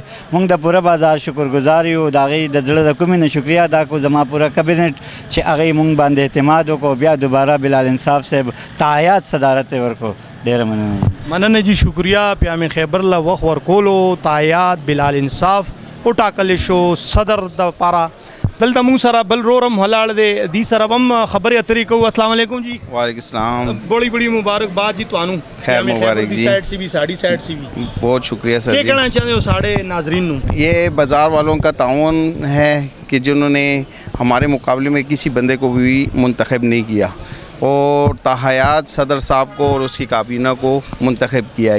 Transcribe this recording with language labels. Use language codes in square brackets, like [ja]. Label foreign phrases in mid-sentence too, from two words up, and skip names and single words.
[ps] مونږ د پوره بازار شکرګزار یو د هغې د زړه د کومې نه شکریه ادا کړو زما پوره کابینټ چې هغې مونږ باندې اعتماد وکړو بیا دوباره بلال انصاف صاحب تحیات صدارت یې ورکړو. ډېره مننه جی شکریہ. پیام خیبر له وخت ورکولو تحیات بلال انصاف وټاکلی شو صدر دپاره. دلته مونږ سره بل رورم ولاړ دی دی سره هم خبرې اترې کوو. [ar] السلام علیکم جی. وعلیکم السلام. [pa] بڑی بڑی مبارکباد جی تھانوں. خیر مبارک جی. [ur] سائڈ سے بھی ساڑی سائڈ سے بھی بہت شکریہ سر. کیا کہنا چاہتے ہو ساڑھے ناظرین نو؟ یہ بازار والوں کا تعاون ہے کہ جنہوں نے ہمارے مقابلے میں کسی بندے کو بھی منتخب نہیں کیا اور تحیات صدر صاحب کو اور اس کی کابینہ کو منتخب کیا ہے.